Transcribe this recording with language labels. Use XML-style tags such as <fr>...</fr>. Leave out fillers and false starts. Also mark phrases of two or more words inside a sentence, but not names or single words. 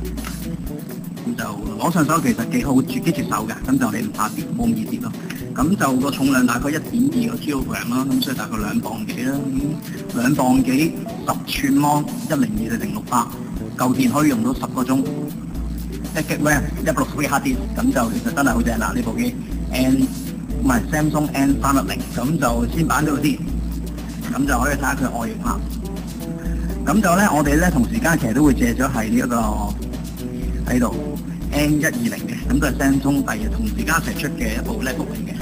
<yue>咁就攞上手其實幾好，幾接手嘅，咁就你唔怕跌，冇咁易跌咯。咁就個重量大概1.2個 kilogram 啦，咁所以大概2磅幾啦。2磅幾10寸芒102/0600，舊電可以用到10個鐘。1GB RAM 160GB</yue> <en>hard disk，</en> <yue>咁就其實真係好正啦呢部機。唔係 Samsung N310，咁就先擺咗先，咁就可以睇下佢外形啦。咁就咧，我哋咧同時間其實都會借咗係呢一個喺度 N120嘅，咁都係 Samsung 第二同時間一齊出嘅一部 Netbook 嚟嘅。</yue>